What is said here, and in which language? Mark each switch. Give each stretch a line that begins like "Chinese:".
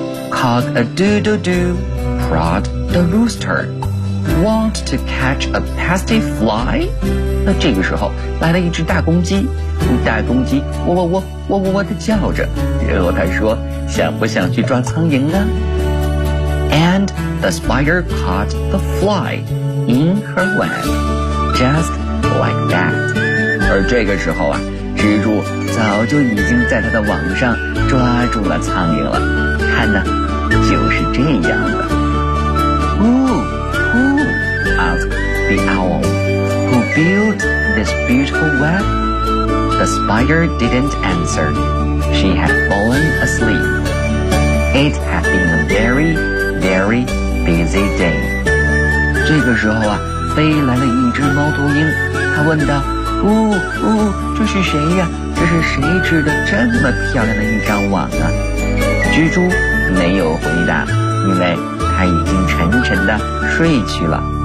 English: Cock a doodle doo, crowed the rooster. Want to catch a pasty fly?
Chinese: 那这个时候来了一只大公鸡，大公鸡喔喔喔喔喔喔地叫着，然后它说：想不想去抓苍蝇呢？
English: And the spider caught the fly in her web, just like that.
Chinese: 而这个时候啊，蜘蛛早就已经在它的网上抓住了苍蝇了。看呢，就是这样的。
English: Who, who? Asked the owl. Who built this beautiful web? The spider didn't answer. She had fallen asleep. It had been a very, very busy day.
Chinese: 这个时候啊，飞来了一只猫头鹰，它问道：哦哦，这是谁呀？这是谁织的这么漂亮的一张网啊？蜘蛛没有回答，因为它已经沉沉地睡去了。